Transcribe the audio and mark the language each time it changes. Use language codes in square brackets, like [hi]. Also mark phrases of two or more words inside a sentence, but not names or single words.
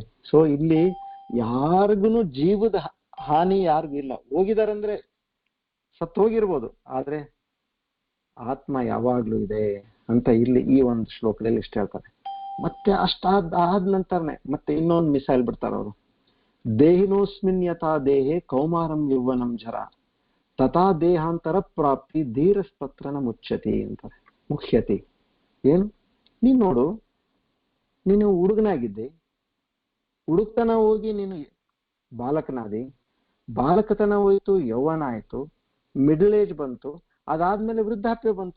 [kn] ಸೊ ಇಲ್ಲಿ ಯಾರಿಗೂ ಜೀವದ ಹಾನಿ ಯಾರಿಗೂ ಇಲ್ಲ. ಹೋಗಿದಾರಂದ್ರೆ ಸತ್ತು ಹೋಗಿರ್ಬೋದು, ಆದ್ರೆ ಆತ್ಮ ಯಾವಾಗ್ಲೂ ಇದೆ ಅಂತ ಇಲ್ಲಿ ಈ ಒಂದು ಶ್ಲೋಕದಲ್ಲಿ ಇಷ್ಟ ಹೇಳ್ತಾರೆ. ಮತ್ತೆ ಆದ ನಂತರನೇ ಮತ್ತೆ ಇನ್ನೊಂದು ಮಿಸೈಲ್ ಬಿಡ್ತಾರೆ ಅವರು. [sa] ದೇಹಿನೋಸ್ಮಿನ್ ಯಥಾ ದೇಹೆ ಕೌಮಾರಂ ಯೌವನಂ ಜರ ತಥಾ ದೇಹಾಂತರ ಪ್ರಾಪ್ತಿ ಧೀರಸ್ತತ್ರನ ಮುಚ್ಚತಿ ಅಂತಾರೆ. [kn] ಮುಖ್ಯತಿ ಏನು? ನೀನ್ ನೋಡು, ನೀನು ಹುಡುಗನಾಗಿದ್ದೆ, ಹುಡುಕ್ತನ ಹೋಗಿ ನೀನು ಬಾಲಕನಾದಿ, ಬಾಲಕತನ ಹೋಯ್ತು, ಯೌವನ ಆಯ್ತು, [en] middle age [kn] ಬಂತು, ಅದಾದ್ಮೇಲೆ ವೃದ್ಧಾಪ್ಯ ಬಂತು.